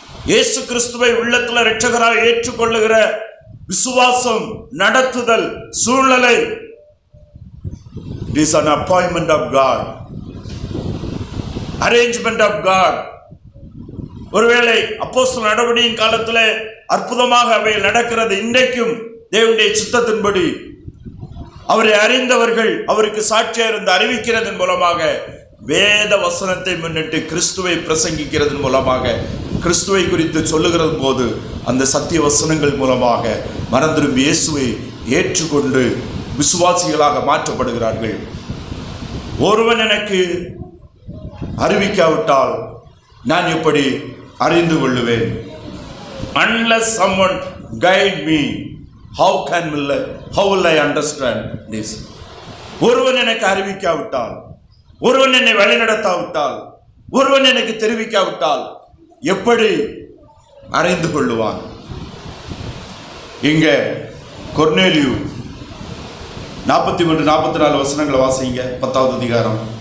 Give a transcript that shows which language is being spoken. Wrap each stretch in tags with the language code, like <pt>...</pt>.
<ta>இயேசு கிறிஸ்துவை உள்ளத்தில் இரட்சகராக ஏற்றுக்கொள்ளுகிற விசுவாசம், நடத்துதல், சூழ்நிலை,</ta> <en>it is an appointment of God,</en> <ta>arrangement of God. ஒருவேளை அப்போஸ்தலர் நடவடிக்கையின் காலத்தில் அற்புதமாக அவை நடக்கிறது. இன்றைக்கும் தேவனுடைய சித்தத்தின்படி அவரை அறிந்தவர்கள் அவருக்கு சாட்சியாக இருந்து அறிவிக்கிறதன் மூலமாக, வேத வசனத்தை முன்னிட்டு கிறிஸ்துவை பிரசங்கிக்கிறதன் மூலமாக, கிறிஸ்துவை குறித்து சொல்லுகிறது போது அந்த சத்திய வசனங்கள் மூலமாக மனம் இயேசுவை ஏற்றுக்கொண்டு விசுவாசிகளாக மாற்றப்படுகிறார்கள். ஒருவன் எனக்கு அறிவிக்காவிட்டால் நான் எப்படி அறிந்து கொள்ளுவேன்?</ta> <en>Unless someone guide me, how will I understand this?</en> <ta>ஒருவன் எனக்கு அறிவிக்காவிட்டால், ஒருவன் என்னை வழிநடத்தாவிட்டால், ஒருவன் எனக்கு தெரிவிக்காவிட்டால் எப்படி அறிந்து கொள்ளுவான்? இங்க கொர்நேலியு 43, 44 வசனங்களை வாசிங்க. 10வது அதிகாரம்.</ta>